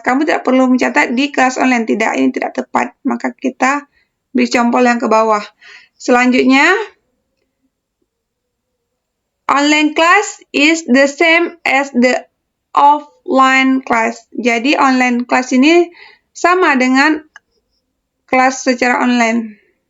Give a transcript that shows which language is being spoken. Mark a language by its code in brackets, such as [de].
[id] Kamu tidak perlu mencatat di kelas online. Tidak, ini tidak tepat. Maka kita beri jempol yang ke bawah. [en] Selanjutnya, online class is the same as the offline class. [id] Jadi, online class ini sama dengan kelas secara online.